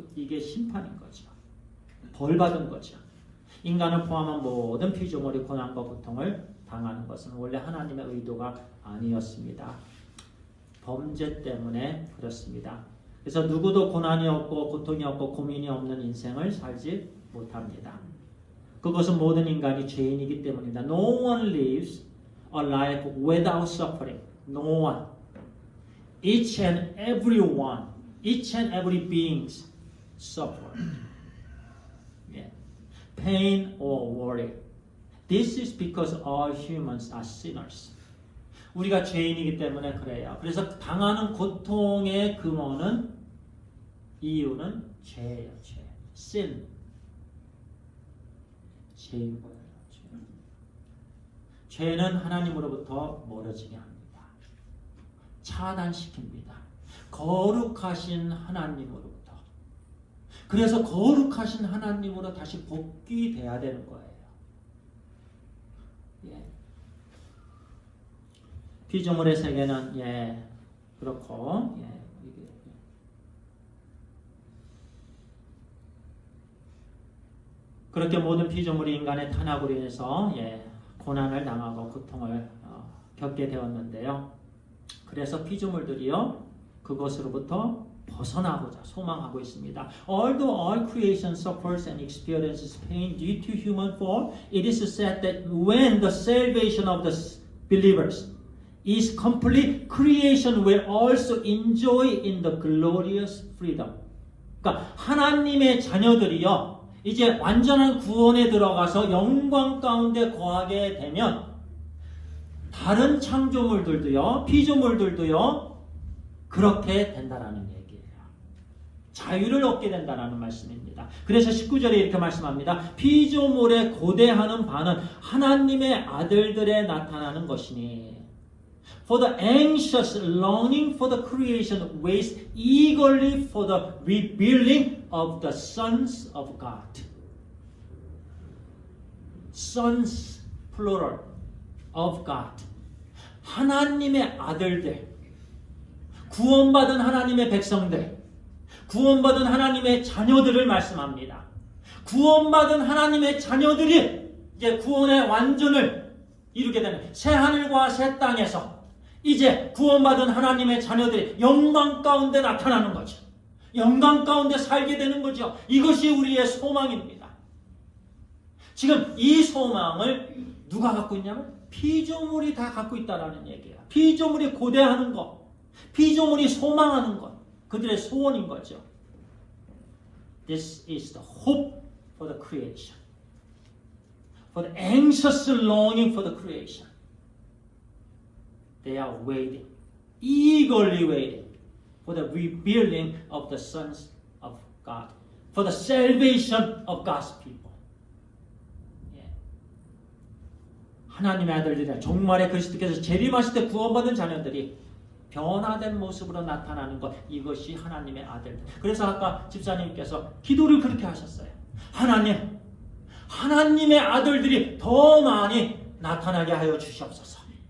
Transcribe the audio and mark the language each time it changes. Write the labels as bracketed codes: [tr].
[ko] 이게 심판인 거죠. 벌 받은 거죠. 인간을 포함한 모든 피조물이 고난과 고통을 당하는 것은 원래 하나님의 의도가 아니었습니다. 범죄 때문에 그렇습니다. 그래서 누구도 고난이 없고 고통이 없고 고민이 없는 인생을 살지 못합니다. 그것은 모든 인간이 죄인이기 때문입니다. [en] No one lives a life without suffering. No one. Each and every one, each and every beings suffer. Pain or worry. This is because all humans are sinners. [ko] 우리가 죄인이기 때문에 그래요. 그래서 당하는 고통의 근원은, 이유는 죄예요. 죄. sin. 죄인 거예요. 죄는 하나님으로부터 멀어지게 합니다. 차단시킵니다. 거룩하신 하나님으로부터. 그래서 거룩하신 하나님으로 다시 복귀돼야 되는 거예요. 피조물의 세계는 그렇고 그렇게 모든 피조물이 인간의 탄압으로 인해서 고난을 당하고 고통을 겪게 되었는데요. 그래서 피조물들이요 그것으로부터 벗어나고자 소망하고 있습니다. [en] Although all creation suffers and experiences pain due to human fall, it is said that when the salvation of the believers is complete, creation will also enjoy in the glorious freedom. [ko] 그러니까 하나님의 자녀들이요 이제 완전한 구원에 들어가서 영광 가운데 거하게 되면 다른 창조물들도요 피조물들도요 그렇게 된다라는 얘기예요. 자유를 얻게 된다라는 말씀입니다. 그래서 19절에 이렇게 말씀합니다. 피조물에 고대하는 바는 하나님의 아들들에 나타나는 것이니 [en] For the anxious longing for the creation waits eagerly for the revealing of the sons of God. Sons, plural, of God. [ko] 하나님의 아들들, 구원받은 하나님의 백성들, 구원받은 하나님의 자녀들을 말씀합니다. 구원받은 하나님의 자녀들이 이제 구원의 완전을 이루게 되는 새 하늘과 새 땅에서 이제 구원받은 하나님의 자녀들이 영광 가운데 나타나는 거죠. 영광 가운데 살게 되는 거죠. 이것이 우리의 소망입니다. 지금 이 소망을 누가 갖고 있냐면 피조물이 다 갖고 있다라는 얘기예요. 피조물이 고대하는 것, 피조물이 소망하는 것, 그들의 소원인 거죠. [en] This is the hope for the creation. For the anxious longing for the creation. They are waiting, eagerly waiting for the revealing of the sons of God, for the salvation of God's people. [ko] 예. 하나님의 아들들이라 종말에 그리스도께서 재림하실 때 구원받은 자녀들이 변화된 모습으로 나타나는 것, 이것이 하나님의 아들들. 그래서 아까 집사님께서 기도를 그렇게 하셨어요. 하나님, 하나님의 아들들이 더 많이 나타나게 하여 주시옵소서.